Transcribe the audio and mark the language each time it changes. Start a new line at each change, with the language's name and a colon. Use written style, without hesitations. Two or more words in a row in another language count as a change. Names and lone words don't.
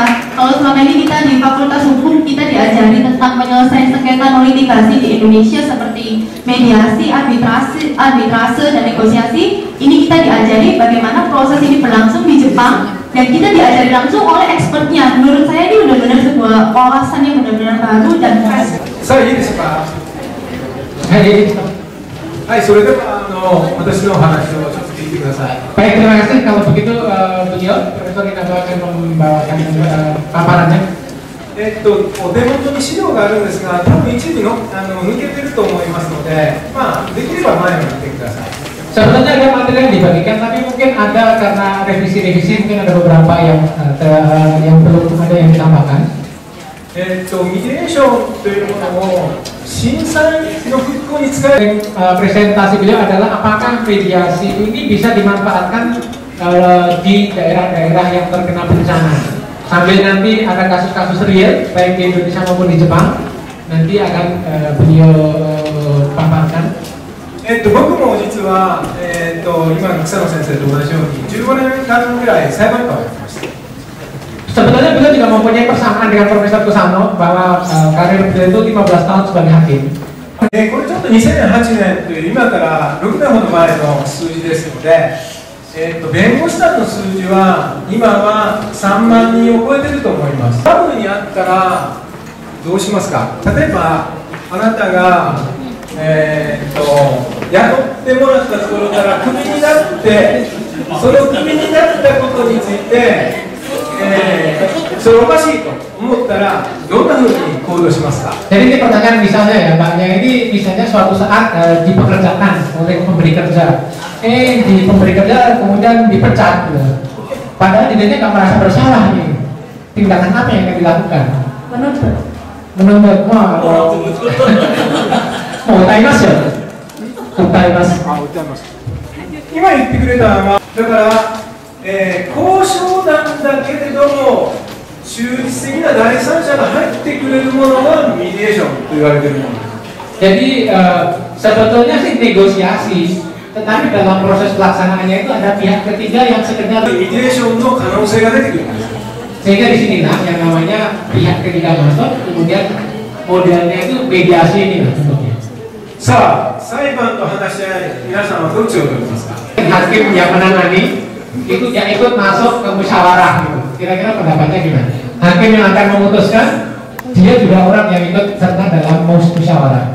Indonesian: Kalau selama ini kita di Fakultas Hukum kita diajari tentang penyelesaian sengketa non litigasi di Indonesia seperti mediasi, arbitrase dan negosiasi. Ini kita diajari bagaimana proses ini berlangsung di Jepang dan kita diajari langsung oleh expertnya. Menurut saya ini benar-benar sebuah wawasan yang benar-benar baru dan fresh. Saya ini suka. Hai,
Japanese: それでは私の話をちょっと聞いてください。
Indonesian: Baik, terima kasih. Kalau begitu beliau, Profesor Kinabo akan membawakan paparannya.
Japanese: お手元に資料があるんですが、多分一部の抜けてると思いますので、できれば前を向いてください。
Indonesian: Sebetulnya ada materi yang dibagikan, tapi mungkin ada karena revisi-revisi mungkin ada beberapa yang belum ada yang ditambahkan.
Japanese: ミディエーションというものを震災の復興に使える。
Indonesian: Presentasi beliau adalah apakah mediasi ini bisa dimanfaatkan di daerah-daerah yang terkena bencana. Sambil nanti ada kasus-kasus real baik di Indonesia maupun di Jepang, nanti akan beliau paparkan.
Japanese: 僕も実は、今の草野先生と同じように15年間ぐらい裁判官をやってました。
Indonesian: Sebetulnya beliau juga mempunyai persamaan dengan Profesor Kusano bahwa karir beliau itu 15 tahun sebagai hakim.
Japanese: これちょっと2008年という今から6年ほど前の数字ですので、弁護士団の数字は今は3万人を超えていると思います。トラブルにあったらどうしますか。例えばあなたが雇ってもらったところからクビになって、そのクビになったことについて、それおかしいと思ったらどんなふうに行動しますか。
Indonesian: Jadi ini pertanyaan misalnya ya Mbaknya, ini misalnya suatu saat dipekerjakan oleh pemberi kerja, di pemberi kerja kemudian dipecat, padahal dirinya nggak merasa bersalah nih. Tindakan apa yang akan dilakukan? Menuntut. Mau taimas ya? Taimas.
Japanese: 今言ってくれたのはだから、交渉なんだけれども中立的な第三者が入ってくれるものがミディエーションと言われているものです。
Indonesian: Jadi sebetulnya sih negosiasi, tetapi dalam proses pelaksanaannya itu ada pihak ketiga yang sekedar
Japanese: ミディエーションの可能性が出てくるんです。
Indonesian: sehingga di sinilah yang namanya pihak ketiga masuk, kemudian modelnya itu mediasi ini lah contohnya.
Japanese: さあ、裁判と話し合い、皆さんはどっちを取りますか。
Indonesian: Hakim yang menangani itu yang ikut masuk ke musyawarah gitu. Kira-kira pendapatnya gimana? Hakim yang akan memutuskan, dia juga orang yang ikut serta dalam musyawarah.